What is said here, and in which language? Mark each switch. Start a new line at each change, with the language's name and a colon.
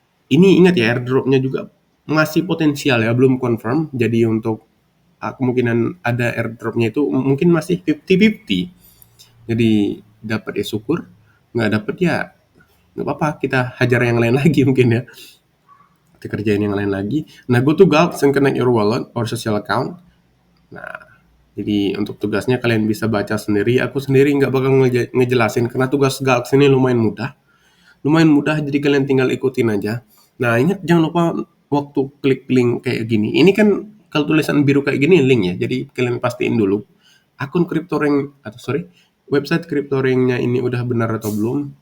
Indonesian: Ini ingat ya airdrop-nya juga masih potensial ya, belum confirm. Jadi untuk kemungkinan ada airdrop-nya itu mungkin masih 50-50. Jadi dapat ya syukur, nggak dapat ya nggak apa-apa, kita hajar yang lain lagi mungkin ya. Kita kerjain yang lain lagi.
English: Nah, go to Galks and connect your wallet or social account.
Indonesian: Nah, jadi untuk tugasnya kalian bisa baca sendiri. Aku sendiri nggak bakal ngejelasin karena tugas Galks ini lumayan mudah. Lumayan mudah, jadi kalian tinggal ikutin aja. Nah, ingat jangan lupa waktu klik link kayak gini. Ini kan kalau tulisan biru kayak gini link ya. Jadi kalian pastiin dulu akun CryptoRank atau sorry, website CryptoRank-nya ini udah benar atau belum.